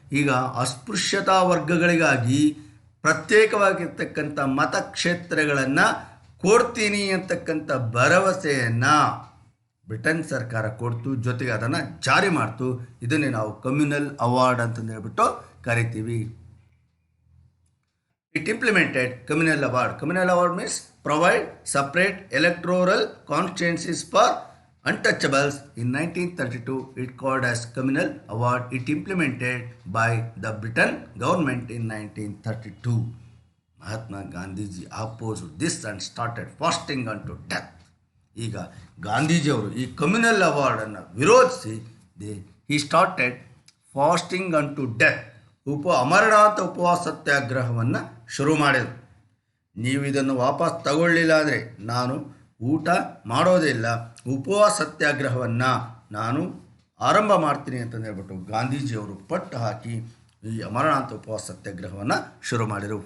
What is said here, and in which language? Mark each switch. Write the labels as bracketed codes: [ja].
[kn] ಈಗ ಅಸ್ಪೃಶ್ಯತಾ ವರ್ಗಗಳಿಗಾಗಿ ಪ್ರತ್ಯೇಕವಾಗಿರ್ತಕ್ಕಂಥ ಮತಕ್ಷೇತ್ರಗಳನ್ನು ಕೊಡ್ತೀನಿ ಅಂತಕ್ಕಂಥ ಭರವಸೆಯನ್ನು ಬ್ರಿಟನ್ ಸರ್ಕಾರ ಕೊಡ್ತು, ಜೊತೆಗೆ ಅದನ್ನು ಜಾರಿ ಮಾಡ್ತು. ಇದನ್ನೇ ನಾವು ಕಮ್ಯುನಲ್ ಅವಾರ್ಡ್ ಅಂತಂದು ಹೇಳ್ಬಿಟ್ಟು ಕರಿತೀವಿ. [en] It implemented communal award. Communal award means provide separate electoral constituencies for untouchables. In 1932, it called as communal award. It implemented by the Britain government in 1932. Mahatma Gandhiji opposed this and started fasting unto death. [kn] ಈಗ ಗಾಂಧೀಜಿಯವರು ಈ communal ಅವಾರ್ಡನ್ನು ವಿರೋಧಿಸಿ [en] he started fasting unto death. [kn] Amarnath ಉಪವಾಸ ಸತ್ಯಾಗ್ರಹವನ್ನು ಶುರು ಮಾಡಿದರು. ನೀವು ಇದನ್ನು ವಾಪಸ್ ತಗೊಳ್ಳಿಲ್ಲ ಅಂದರೆ ನಾನು ಊಟ ಮಾಡೋದಿಲ್ಲ, ಉಪವಾಸ ಸತ್ಯಾಗ್ರಹವನ್ನು ನಾನು ಆರಂಭ ಮಾಡ್ತೀನಿ ಅಂತಂದು ಹೇಳ್ಬಿಟ್ಟು ಗಾಂಧೀಜಿಯವರು ಪಟ್ಟು ಹಾಕಿ ಈ ಅಮರನಾಥ ಉಪವಾಸ ಸತ್ಯಾಗ್ರಹವನ್ನು ಶುರು ಮಾಡಿದರು.